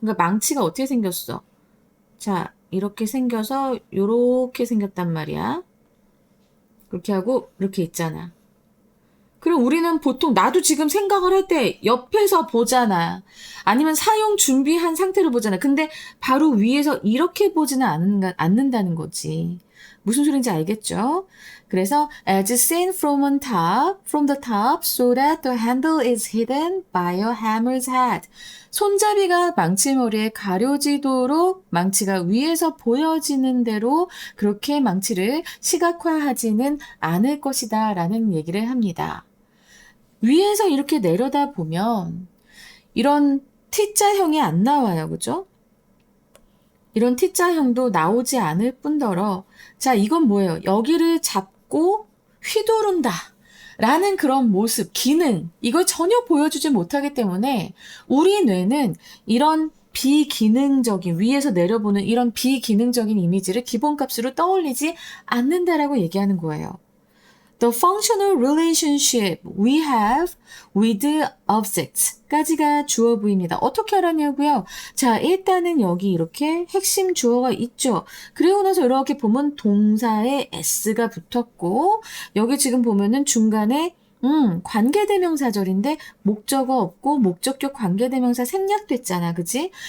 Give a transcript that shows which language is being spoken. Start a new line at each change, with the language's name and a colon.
Korean: 그러니까 망치가 어떻게 생겼어? 자, 이렇게 생겨서 요렇게 생겼단 말이야. 그렇게 하고 이렇게 있잖아. 그럼 우리는 보통 나도 지금 생각을 할 때 옆에서 보잖아. 아니면 사용 준비한 상태로 보잖아. 근데 바로 위에서 이렇게 보지는 않는다는 거지. 무슨 소리인지 알겠죠? 그래서
English: as seen from the top, so that the handle is hidden by a hammer's head.
Korean: 손잡이가 망치머리에 가려지도록 망치가 위에서 보여지는 대로 그렇게 망치를 시각화하지는 않을 것이다 라는 얘기를 합니다. 위에서 이렇게 내려다 보면 이런 T자형이 안 나와요. 그죠? 이런 T자형도 나오지 않을 뿐더러 자, 이건 뭐예요? 여기를 잡고 휘두른다 라는 그런 모습, 기능, 이걸 전혀 보여주지 못하기 때문에 우리 뇌는 이런 비기능적인, 위에서 내려보는 이런 비기능적인 이미지를 기본값으로 떠올리지 않는다라고 얘기하는 거예요.
English: The functional relationship we have with objects
Korean: 까지가 주어 부입니다. 어떻게 알았냐고요? 자, 일단은 여기 이렇게 핵심 주어가 있죠. 그리고 나서 이렇게 보면 동사에 s가 붙었고 여기 지금 보면은 중간에 관계대명사절인데 목적어 없고 목적격 관계대명사 생략됐잖아. 그지?